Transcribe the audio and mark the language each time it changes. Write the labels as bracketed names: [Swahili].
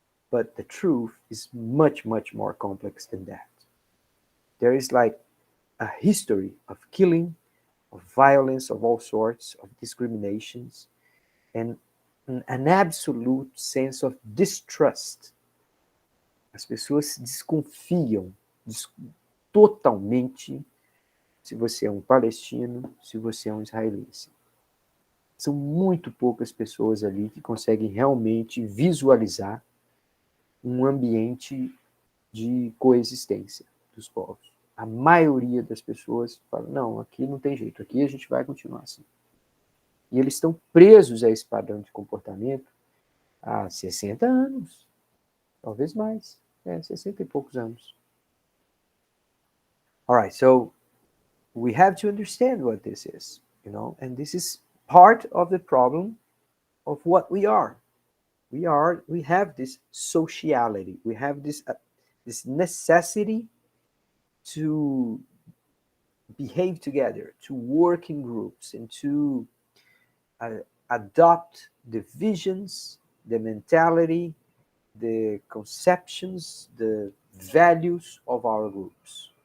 [English] But the truth is much, much more complex than that. There is like a history of killing, of violence of all sorts, of discriminations, and an absolute sense of distrust. [Portuguese] As pessoas desconfiam totalmente se você é um palestino, se você é um israelense. São muito poucas pessoas ali que conseguem realmente visualizar um ambiente de coexistência dos povos. A maioria das pessoas fala, não, aqui não tem jeito, aqui a gente vai continuar assim. E eles estão presos a esse padrão de comportamento há 60 anos, talvez mais, 60 e poucos anos. [English] All right, so we have to understand what this is, and this is part of the problem of what we are. We have this sociality, we have this necessity to behave together, to work in groups, and to adopt the visions, the mentality, the conceptions, the values of our groups.